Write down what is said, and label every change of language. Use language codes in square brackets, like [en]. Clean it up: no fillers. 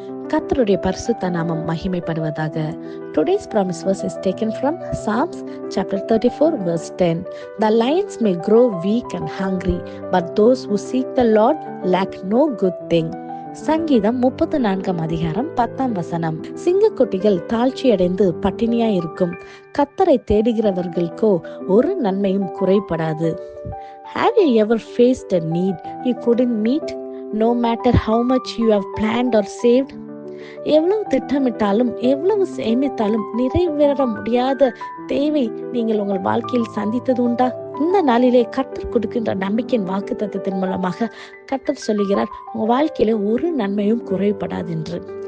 [ta] கர்த்தருடைய பரிசுத்த நாமம் மகிமைப்படுவதாக. [en] Today's promise verse is taken from Psalms chapter 34 verse 10. The lions may grow weak and hungry, but those who seek the Lord lack no good thing. [ta] சங்கீதம் 34 அதிகாரம் 10 சிங்கக்குட்டிகள் தாழ்ச்சியடைந்து பட்டினியா இருக்கும், கர்த்தரை தேடுகிறவர்களுக்கோ ஒரு நன்மையும் குறைபடாது. [en] Have you ever faced a need you couldn't meet, no matter how much you have planned or saved? [ta] எவ்வளவு திட்டமிட்டாலும் எவ்வளவு சேமித்தாலும் நிறைவேற முடியாத தேவை நீங்கள் உங்கள் வாழ்க்கையில் சந்தித்தது உண்டா? இந்த நாளிலே கர்த்தர் கொடுக்கின்ற நம்பிக்கையின் வாக்குத்தத்தத்தின் மூலமாக கர்த்தர் சொல்லுகிறார், உங்க வாழ்க்கையில ஒரு நன்மையும் குறைபடாது என்று.